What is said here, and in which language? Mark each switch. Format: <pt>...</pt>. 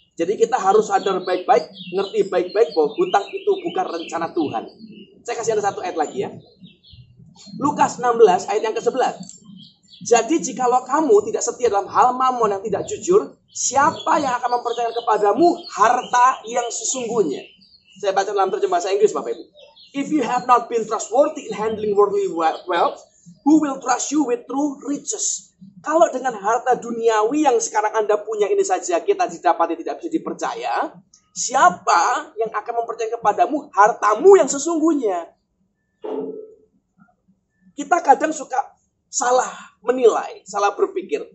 <id>Jadi kita harus sadar baik-baik, ngerti baik-baik bahwa hutang itu bukan rencana Tuhan. Saya kasih ada satu ayat lagi ya. Lukas 16 ayat yang ke-11. Jadi jikalau kamu tidak setia dalam hal mamon yang tidak jujur, siapa yang akan mempercayakan kepadamu harta yang sesungguhnya? Saya baca dalam terjemahan bahasa Inggris, Bapak Ibu.</id> <en>If you have not been trustworthy in handling worldly wealth, who will trust you with true riches?</en> <id>Kalau dengan harta duniawi yang sekarang Anda punya ini saja kita didapati tidak bisa dipercaya, siapa yang akan mempercayakan kepadamu hartamu yang sesungguhnya? Kita kadang suka salah menilai, salah berpikir.</id>